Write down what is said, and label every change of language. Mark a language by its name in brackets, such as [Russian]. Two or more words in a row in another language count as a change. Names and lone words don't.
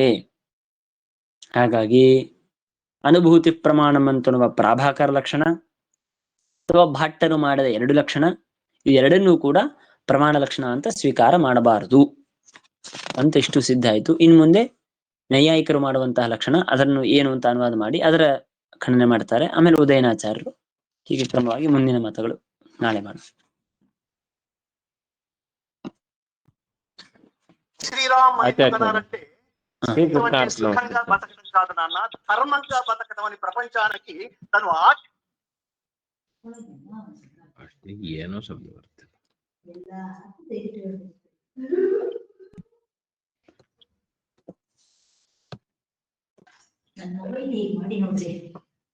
[Kannada] ಹಾಗಾಗಿ ಅನುಭೂತಿ ಪ್ರಮಾಣಂ ಅಂತನ್ನುವ ಪ್ರಾಭಾಕರ ಲಕ್ಷಣ ಅಥವಾ ಭಟ್ಟರು ಮಾಡಿದ ಎರಡು ಲಕ್ಷಣ, ಇವೆರಡನ್ನೂ ಕೂಡ ಪ್ರಮಾಣ ಲಕ್ಷಣ ಅಂತ ಸ್ವೀಕಾರ ಮಾಡಬಾರದು ಅಂತ ಇಷ್ಟು ಸಿದ್ಧ ಆಯ್ತು. ಇನ್ನು ಮುಂದೆ ನೈಯಾಯಿಕರು ಮಾಡುವಂತಹ ಲಕ್ಷಣ, ಅದನ್ನು ಏನು ಅಂತ ಅನುವಾದ ಮಾಡಿ ಅದರ ಖಂಡನೆ ಮಾಡ್ತಾರೆ. ಆಮೇಲೆ ಉದಯನಾಚಾರ್ಯರು, ಹೀಗೆ ಕ್ರಮವಾಗಿ ಮುಂದಿನ ಮತಗಳು ನಾಳೆ ಮಾಡೋಣ. [Telugu] శ్రీరామ్ అంటే సుఖంగా బతకడం కాదు నాన్న, ధర్మంగా బతకడం అని ప్రపంచానికి తను [Kannada] ಏನೋ ಶಬ್ದ ಬರುತ್ತೆ. ನನ್ನ ಮಾಡಿ ನೋಡಿ